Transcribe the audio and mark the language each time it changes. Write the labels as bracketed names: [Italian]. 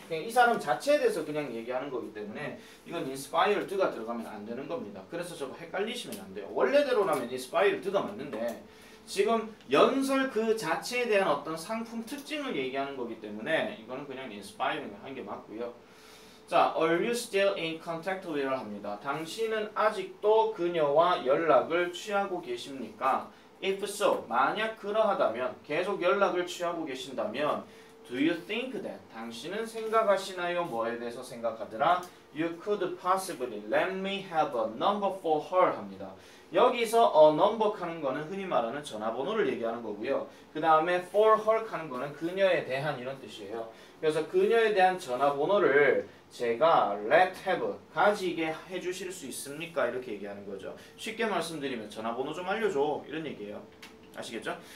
[Korean] 그냥 이 사람 자체에 대해서 그냥 얘기하는 거기 때문에 이건 inspired가 들어가면 안 되는 겁니다. 그래서 저거 헷갈리시면 안 돼요. 원래대로라면 inspired가 맞는데 지금 연설 그 자체에 대한 어떤 상품 특징을 얘기하는 거기 때문에 이거는 그냥 inspiring 한 게 맞고요. [English] 자, are you still in contact with her [Korean] 합니다. 당신은 아직도 그녀와 연락을 취하고 계십니까? [English] If so, [Korean] 만약 그러하다면, 계속 연락을 취하고 계신다면 [English] Do you think that? [Korean] 당신은 생각하시나요? 뭐에 대해서 생각하더라? [English] You could possibly let me have a number for her [Korean] 합니다. 여기서 a number 하는 거는 흔히 말하는 전화번호를 얘기하는 거고요. 그 다음에 for her 하는 거는 그녀에 대한 이런 뜻이에요. 그래서 그녀에 대한 전화번호를 제가 let have 가지게 해주실 수 있습니까? 이렇게 얘기하는 거죠. 쉽게 말씀드리면 전화번호 좀 알려줘 이런 얘기예요. 아시겠죠?